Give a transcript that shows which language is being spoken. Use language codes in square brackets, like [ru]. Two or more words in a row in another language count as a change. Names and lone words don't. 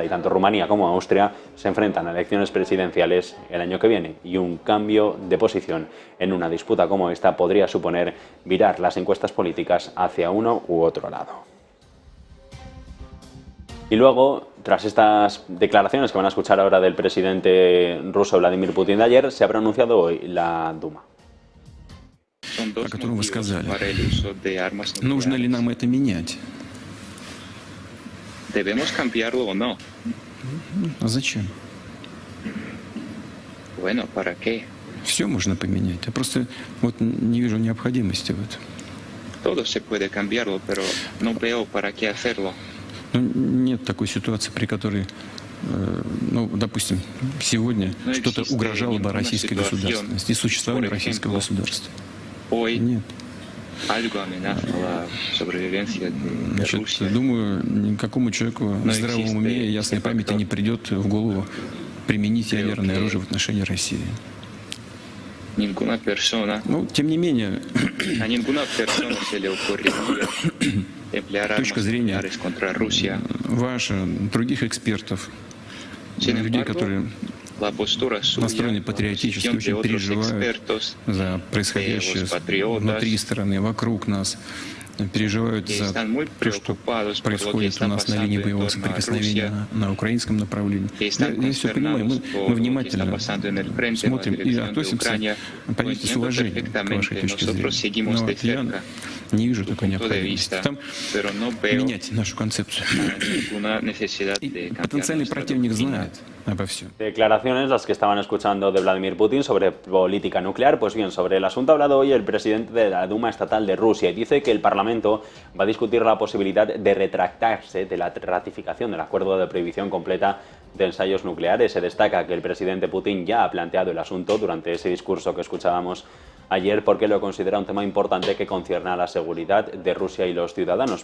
[es] Y tanto Rumanía como Austria se enfrentan a elecciones presidenciales el año que viene, y un cambio de posición en una disputa como esta podría suponer virar las encuestas políticas hacia uno u otro lado. Y luego, tras estas declaraciones que van a escuchar ahora del presidente ruso Vladimir Putin de ayer, se ha pronunciado hoy la Duma. [ru] О котором вы сказали. Нужно ли нам это менять? [es] ¿Debemos cambiarlo o no? [ru] А зачем? [es] Bueno, ¿para qué? [ru] Все можно поменять. Я просто вот не вижу необходимости в этом. [es] Todo se puede cambiarlo, pero no veo para qué hacerlo. [ru] Ну, нет такой ситуации, при которой, ну, допустим, сегодня что-то угрожало бы российской государственности и существованию российского государства. [es] Hoy [ru] Нет. [es] algo amenaza la sobrevivencia de Rusia. [ru] Значит, думаю, никакому человеку на здравом уме и ясной памяти не придет в голову применить ядерное оружие в отношении России. [es] Ninguna persona, [ru] Ну, тем не менее, [es] a ninguna persona se le ocurriría emplear armas [ru] точка зрения [es] nucleares contra Rusia. [ru] ваша, других экспертов, [es] Sin [ru] людей, [es] embargo, [ru] которые [es] la postura suya, [ru] настроены [es] la [ru] патриотически, [es] posición de [ru] очень [es] otros [ru] переживают [es] expertos, [ru] за происходящее [es] patriotas, [ru] внутри страны, вокруг нас, переживают [es] que [ru] за [es] están muy [ru] то, что [es] preocupados por lo que [ru] происходит у [es] está [ru] нас на линии [es] pasando en [ru] боевого [es] torno a [ru] соприкосновения [es] Rusia, [ru] на украинском направлении. [es] que están [ru] Я все понимаю, [es] consternados [ru] мы [es] por lo que está [ru] внимательно [es] pasando en el frente, en la [ru] смотрим и [es] dirección de [ru] относимся, [es] Ucrania. [ru] понимаете, с [es] Entiendo [ru] уважением к вашей [es] perfectamente, [ru] точке [es] nosotros [ru] зрения. [es] seguimos [ru] Но [es] de [ru] вот я [es] cerca [ru] не вижу такой [es] punto de [ru] необходимости. [es] vista, [ru] Там [es] pero no veo [ru] менять нашу концепцию. [es] ninguna necesidad [ru] И [es] de cambiar [ru] потенциальный [es] nuestra [ru] противник [es] doctrina. [ru] знает обо всем. [es] Declaraciones las que estaban escuchando de Vladimir Putin sobre política nuclear. Pues bien, sobre el asunto ha hablado hoy el presidente de la Duma Estatal de Rusia y dice que el Parlamento va a discutir la posibilidad de retractarse de la ratificación del acuerdo de prohibición completa de ensayos nucleares. Se destaca que el presidente Putin ya ha planteado el asunto durante ese discurso que escuchábamos ayer, porque lo considera un tema importante que concierne a la seguridad de Rusia y los ciudadanos.